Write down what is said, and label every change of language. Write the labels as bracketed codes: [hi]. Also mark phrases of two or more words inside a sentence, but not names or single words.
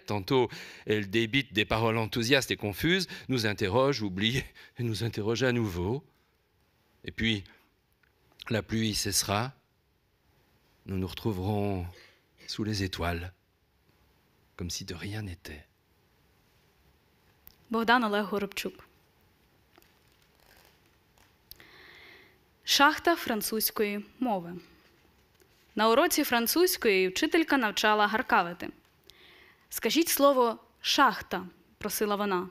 [fr] Tantôt, elle débite des paroles enthousiastes et confuses, nous interroge, oublie et nous interroge à nouveau. Et puis, la pluie cessera. Nous nous retrouverons sous les étoiles, comme si de rien n'était. [uk] Богдан Олег Горобчук. Шахта французької мови. На уроці французької вчителька навчала гаркавити. «Скажіть слово «шахта», – просила вона.